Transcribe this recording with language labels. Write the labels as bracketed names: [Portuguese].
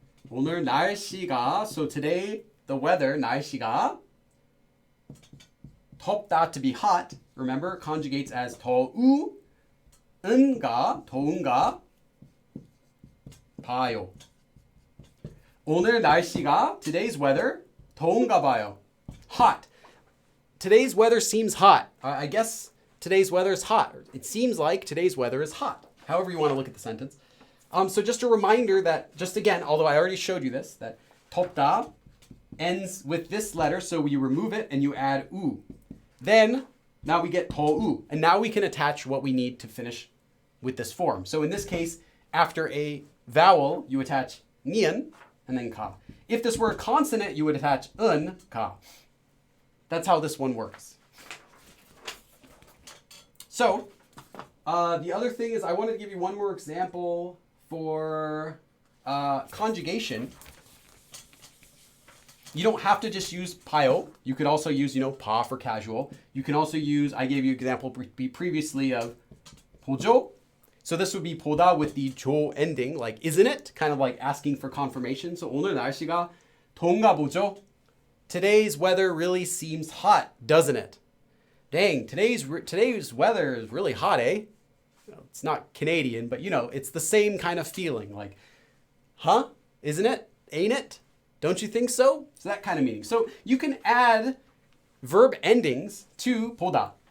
[Korean] 오늘 날씨가, [English] so today, the weather, 날씨가, 덥다 to be hot, remember, conjugates as [Korean] 더운가, 더운가, 봐요. 오늘 날씨가, [English] today's weather, [Korean] 더운가 봐요. [English] Hot. Today's weather seems hot. I guess today's weather is hot. It seems like today's weather is hot. However you want to look at the sentence. So just a reminder that, just again, although I already showed you this, that 덥다 ends with this letter, so you remove it and you add u. Then, now we get 더우, and now we can attach what we need to finish with this form. So in this case, after a vowel, you attach nian and then ka. If this were a consonant, you would attach un, ka. That's how this one works. So, The other thing is I wanted to give you one more example for conjugation. You don't have to just use payo. You could also use, pa for casual. You can also use, I gave you an example previously of 보죠. So this would be 보다 with the 조 ending, like isn't it? Kind of like asking for confirmation. [Korean] So 오늘 날씨가 더운가 보죠? [English] Today's weather really seems hot, doesn't it? Dang, today's weather is really hot, eh? It's not Canadian, but it's the same kind of feeling. Like, huh? Isn't it? Ain't it? Don't you think so? It's that kind of meaning. So you can add verb endings to 보다.